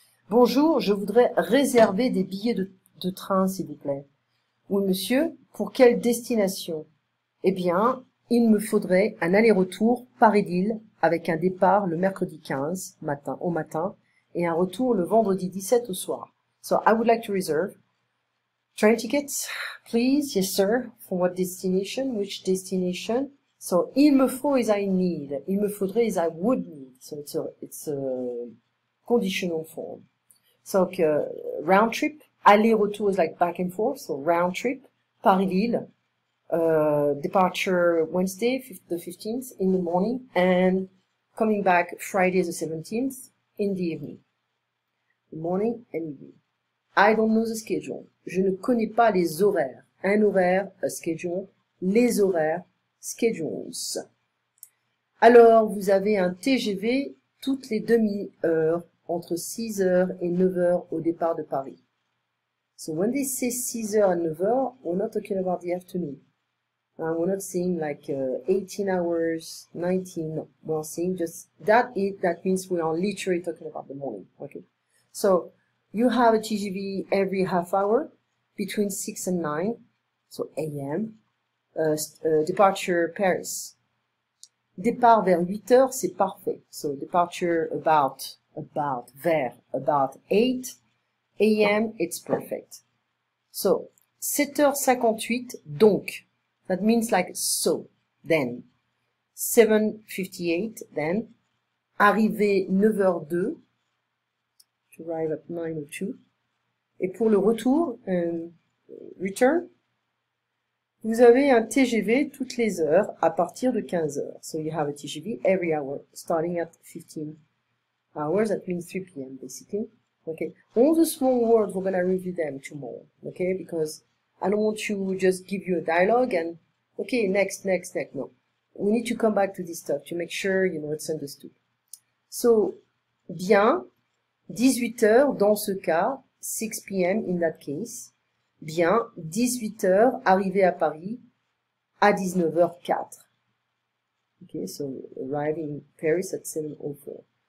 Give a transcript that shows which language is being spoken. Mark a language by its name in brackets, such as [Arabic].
[French] Bonjour, je voudrais réserver des billets de train, s'il vous plaît. Oui, monsieur, pour quelle destination? Eh bien, il me faudrait un aller-retour Paris-Lille avec un départ le mercredi 15 au matin et un retour le vendredi 17 au soir. [English] So I would like to reserve train tickets, please. Yes, sir. For what destination? Which destination? So il me faut is I need. Il me faudrait is I would need. So it's a conditional form. So round trip, aller-retour is like back and forth. So round trip, Paris-Lille. Departure Wednesday, the 15th in the morning, and coming back Friday the 17th in the evening. The morning and evening. I don't know the schedule. [French] Je ne connais pas les horaires. Un horaire, [English] a schedule. [French] Les horaires, [English] schedules. [French] Alors, vous avez un TGV toutes les demi-heures, entre 6h et 9h au départ de Paris. [English] So when they say 6h and 9h, we're not talking about the afternoon. We're not saying like 18 hours, 19. No, we're saying just that means we are literally talking about the morning. Okay. So you have a TGV every half hour between 6 and 9. So AM. Departure Paris. [French] Départ vers 8 heures, c'est parfait. [English] So departure about 8 AM, it's perfect. So 7h58, donc. That means like so, then. 7:58, then. [French] Arrivée 9h02. [English] To arrive at 9:02. [French] Et pour le retour, return, vous avez un TGV toutes les heures à partir de 15h. [English] So you have a TGV every hour, starting at 15 hours. That means 3 p.m. basically. Okay. All the small words, we're going to review them tomorrow. Okay. Because I don't want to just give you a dialogue and, okay, next. No. We need to come back to this stuff to make sure, you know, it's understood. [French] So, bien, 18 heures dans ce cas, 6 p.m. [English] in that case. [French] Bien, 18 heures, arrivé à Paris, à 19h04. [English] Okay, so arriving in Paris at 7:04.